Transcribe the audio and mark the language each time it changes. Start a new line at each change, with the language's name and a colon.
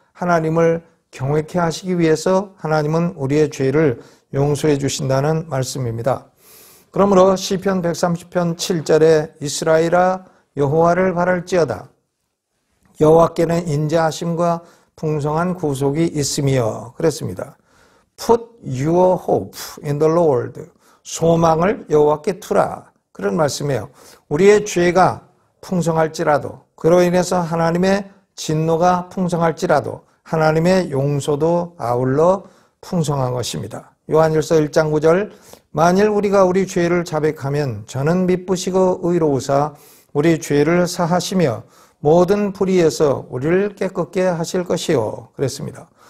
Korean: 하나님을 경외케 하시기 위해서 하나님은 우리의 죄를 용서해 주신다는 말씀입니다. 그러므로 시편 130편 7절에 이스라엘아 여호와를 바랄지어다. 여호와께는 인자하심과 풍성한 구속이 있으며 그랬습니다.
English: Put your hope in the Lord.
Korean: 소망을 여호와께 두라. 그런 말씀이에요. 우리의 죄가 풍성할지라도 그로 인해서 하나님의 진노가 풍성할지라도 하나님의 용서도 아울러 풍성한 것입니다. 요한일서 1장 9절 만일 우리가 우리 죄를 자백하면 저는 미쁘시고 의로우사 우리 죄를 사하시며 모든 불의에서 우리를 깨끗게 하실 것이요 그랬습니다.